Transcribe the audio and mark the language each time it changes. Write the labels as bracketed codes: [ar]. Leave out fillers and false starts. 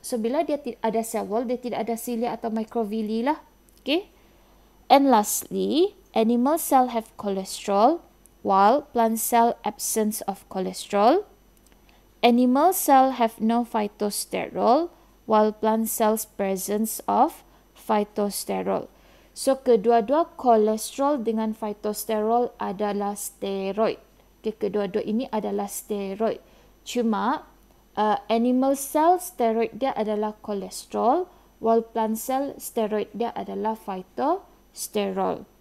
[ms] So bila dia ada cell wall, dia tidak ada cilia atau microvilli lah. Okay. [en] And lastly, animal cell have cholesterol while plant cell absence of cholesterol. Animal cell have no phytosterol while plant cells presence of phytosterol. [ms] So kedua-dua kolesterol dengan phytosterol adalah steroid. Okay, kedua-dua ini adalah steroid. Cuma animal cell steroid dia adalah kolesterol, [en] while plant cell [ms] steroid dia adalah phytosterol.